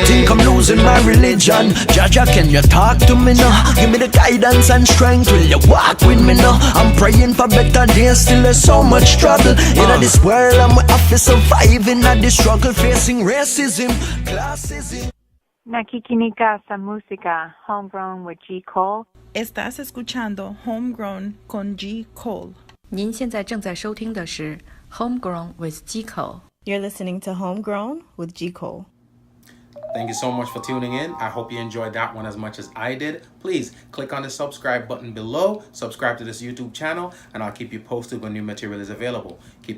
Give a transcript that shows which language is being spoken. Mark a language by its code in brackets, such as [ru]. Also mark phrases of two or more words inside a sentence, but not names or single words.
[en] I think I'm losing my religion. Jaja, can you talk to me now? Give me the guidance and strength. Will you walk with me now? I'm praying for better days. Still there's so much trouble in this world. I'm have to survive in this struggle, facing racism, classism. [tl] Nakikinika música, Homegrown with G. Cole. [es] Estás escuchando Homegrown con G. Cole. [zh] 您现在正在收听的是 Homegrown with G. Cole. [en] You're listening to Homegrown with G. Cole. Thank you so much for tuning in. I hope you enjoyed that one as much as I did. Please click on the subscribe button below. Subscribe to this YouTube channel, and I'll keep you posted when new material is available.